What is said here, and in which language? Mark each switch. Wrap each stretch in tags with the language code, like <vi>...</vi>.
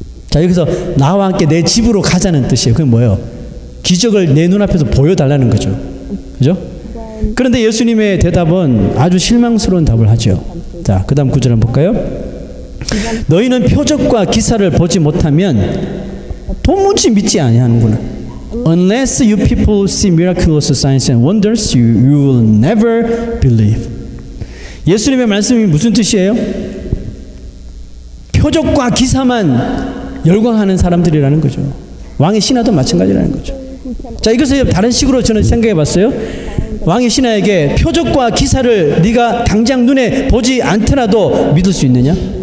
<ko>자, 여기서 나와 함께 내 집으로 가자는 뜻이에요. 그게 뭐예요? 기적을 내 눈앞에서 보여달라는 거죠. 그죠? 그런데 예수님의 대답은 아주 실망스러운 답을 하죠. 자, 그 다음 구절 한번 볼까요? 너희는 표적과 기사를 보지 못하면 도무지 믿지 아니하는구나.</ko> <en>Unless you people see miraculous signs and wonders, you will never believe.</en> <ko>예수님의 말씀이 무슨 뜻이에요? 표적과 기사만 열광하는 사람들이라는 거죠. 왕의 신하도 마찬가지라는 거죠. 자, 이것을 다른 식으로 저는 생각해 봤어요. 왕의 신하에게 표적과 기사를 네가 당장 눈에 보지 않더라도 믿을 수 있느냐?</ko>